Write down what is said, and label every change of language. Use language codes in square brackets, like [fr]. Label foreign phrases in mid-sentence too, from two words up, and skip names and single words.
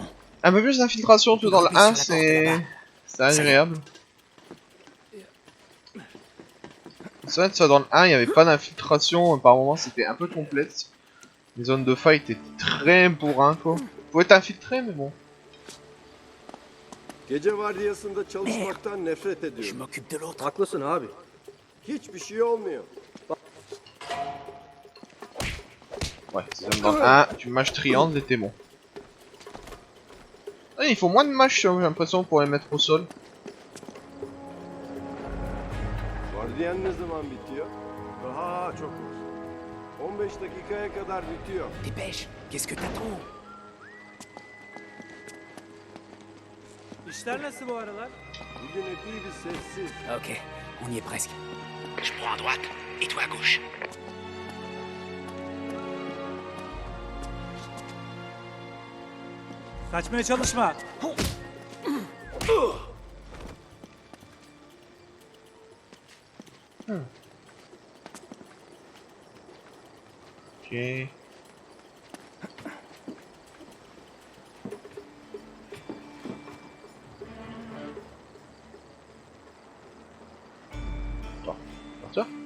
[fr] Un peu plus d'infiltration que dans le 1, Grimper sur la porte c'est... là-bas. C'est agréable. C'est vrai que ça, dans le 1, il n'y avait pas d'infiltration, par moment c'était un peu complexe. Les zones de fight étaient très bourrin, quoi. Faut être infiltré, mais bon. [tr] Gece vardiyasında çalışmaktan nefret [fr] Je [tr] ediyorum. [fr] m'occupe de l'autre. [tr] Haklısın abi. Hiçbir şey olmuyor. [fr] Ouais, c'est comme dans le 1, tu mâches triangle et t'es bon. Ah, il faut moins de mâches, j'ai l'impression, pour les mettre au sol. [tr] Vardiyan ne zaman bitiyor? Daha çok var. 15 dakikaya kadar bitiyor. [fr] Dépêche, qu'est-ce que t'attends? [tr] İşler nasıl bu aralar? Bugün epey bir sessiz. [fr] Ok, on y est presque. Je prends à droite et toi à gauche. [tr] Kaçmaya çalışma. [fr] Ok. Attends, partir.